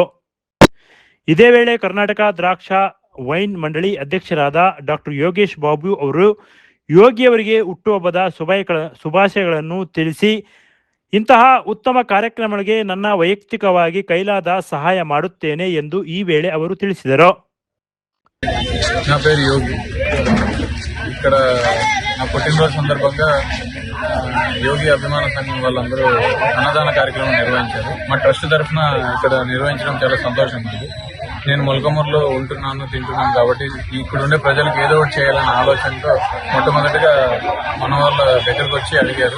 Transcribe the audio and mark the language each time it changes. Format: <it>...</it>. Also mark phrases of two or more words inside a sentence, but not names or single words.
<kn>ಇದೇ ವೇಳೆ ಕರ್ನಾಟಕ ದ್ರಾಕ್ಷಾ ವೈನ್ ಮಂಡಳಿ ಅಧ್ಯಕ್ಷರಾದ ಡಾಕ್ಟರ್ ಯೋಗೇಶ್ ಬಾಬು ಅವರು ಯೋಗಿಯವರಿಗೆ ಹುಟ್ಟುಹಬ್ಬದ ಶುಭಾಶಯಗಳನ್ನು ತಿಳಿಸಿ, ಇಂತಹ ಉತ್ತಮ ಕಾರ್ಯಕ್ರಮಗಳಿಗೆ ನನ್ನ ವೈಯಕ್ತಿಕವಾಗಿ ಕೈಲಾದ ಸಹಾಯ ಮಾಡುತ್ತೇನೆ ಎಂದು ಈ ವೇಳೆ ಅವರು ತಿಳಿಸಿದರು.</kn> <te>నా పేరు యోగి. ఇక్కడ నా పుట్టినరోజు సందర్భంగా యోగి అభిమాన సంఘం వాళ్ళందరూ అన్నదాన కార్యక్రమం నిర్వహించారు. మా ట్రస్ట్ తరఫున ఇక్కడ నిర్వహించడం చాలా సంతోషంగా ఉంది. నేను మొలకమూరులో ఉంటున్నాను, తింటున్నాను కాబట్టి ఇక్కడ ఉండే ప్రజలకు ఏదో ఒకటి చేయాలనే ఆలోచనతో మొట్టమొదటిగా మన వాళ్ళ దగ్గరకు వచ్చి అడిగారు.</te>